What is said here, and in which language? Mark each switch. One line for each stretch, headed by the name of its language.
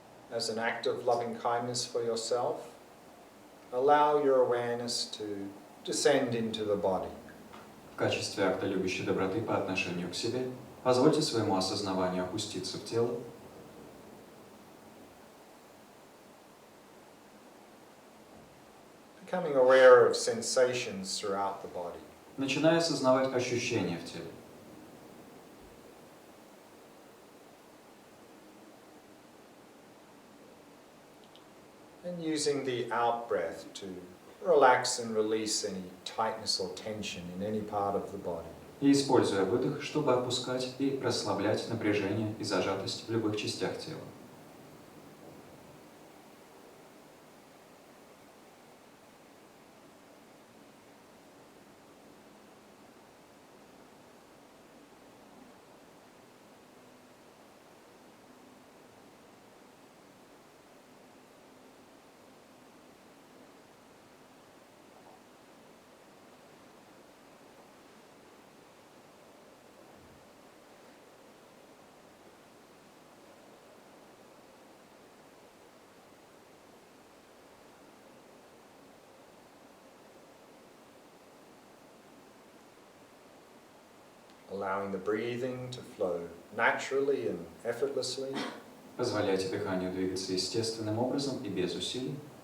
English: As an act of loving kindness for yourself, allow your awareness to descend into the body.
Russian: В качестве акта любящей доброты по отношению к себе, позвольте своему осознаванию опуститься в тело.
English: Becoming aware of sensations throughout the body.
Russian: Начиная осознавать ощущения в теле.
English: And using the out breath to relax and release any tightness or tension in any part of the body.
Russian: И используя выдох, чтобы отпускать и расслаблять напряжение и зажатость в любых частях тела.
English: allowing the breathing to flow naturally and effortlessly.
Russian: Позволяйте дыханию двигаться естественным образом и без усилий.